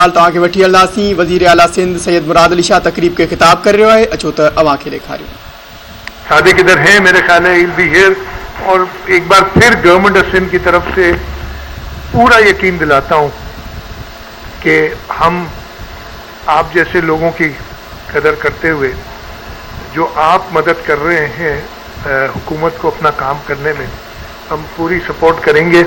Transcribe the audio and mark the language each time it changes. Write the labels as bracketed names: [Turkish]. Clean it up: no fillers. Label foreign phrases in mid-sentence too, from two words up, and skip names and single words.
[Sindhi] तव्हांखे वठी हलंदासीं। [Urdu] وزیر اعلیٰ سندھ سید مراد علی شاہ تقریب کے خطاب کر رہے ہیں. [Sindhi] अचो तो अवां खे ॾेखारियूं। [Urdu] صادق ادھر ہیں، میرے خیال ہے [English] he'll be here। [Urdu] اور ایک بار پھر [English] Government of Sindh [Urdu] کی طرف سے پورا یقین دلاتا ہوں کہ ہم آپ جیسے لوگوں کی قدر کرتے ہوئے جو آپ مدد کر رہے ہیں حکومت کو اپنا کام کرنے میں، ہم پوری سپورٹ کریں گے.